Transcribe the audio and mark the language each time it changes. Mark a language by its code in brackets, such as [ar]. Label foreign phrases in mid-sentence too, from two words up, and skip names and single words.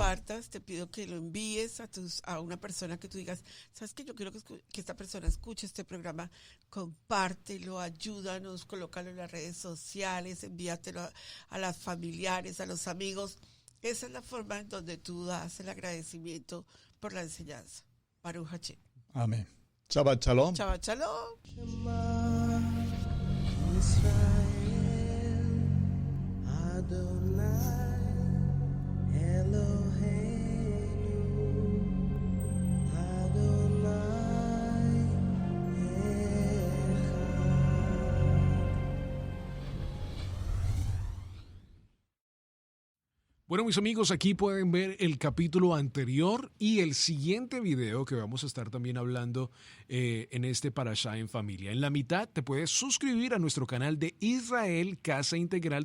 [es] compartas, te pido que lo envíes a una persona que tú digas, ¿sabes qué? Yo quiero que esta persona escuche este programa, compártelo, ayúdanos, colócalo en las redes sociales, envíatelo a las familiares, a los amigos. Esa es la forma en donde tú das el agradecimiento por la enseñanza. [he] ברוך השם. Amén. שבת שלום. שבת שלום. ישראל אדני אלוהינו אדני אחד. [es] Bueno, mis amigos, aquí pueden ver el capítulo anterior y el siguiente video que vamos a estar también hablando en este Parashá en Familia. En la mitad te puedes suscribir a nuestro canal de Israel Casa Integral.